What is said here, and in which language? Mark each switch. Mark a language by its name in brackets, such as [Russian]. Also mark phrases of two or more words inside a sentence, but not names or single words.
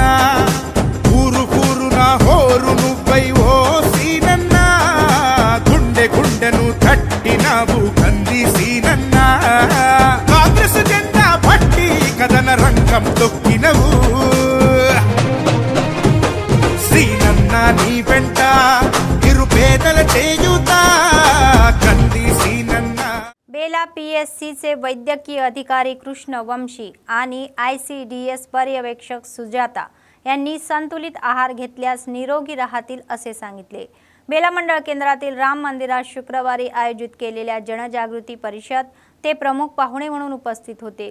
[Telugu] ఊరు ఊరున హోరు నువ్వై ఓ సీనన్నా గుండె గుండెను తట్టినావు కంది సీనన్నా కాంగ్రెస్ జెండా పట్టి కదన రంగం తొక్కినవు సీనన్నా నీ వెంట నిరుపేదల చేయుత కంది సీనన్నా। [Marathi] बेला PSCचे वैद्यकीय अधिकारी कृष्ण वंशी आणि ICDS पर्यवेक्षक सुजाता यांनी संतुलित आहार घेतल्यास निरोगी राहतील असे सांगितले। बेला मंडळ केंद्रातील राम मंदिरात शुक्रवारी आयोजित केलेल्या जनजागृती परिषद ते प्रमुख पाहुणे म्हणून उपस्थित होते।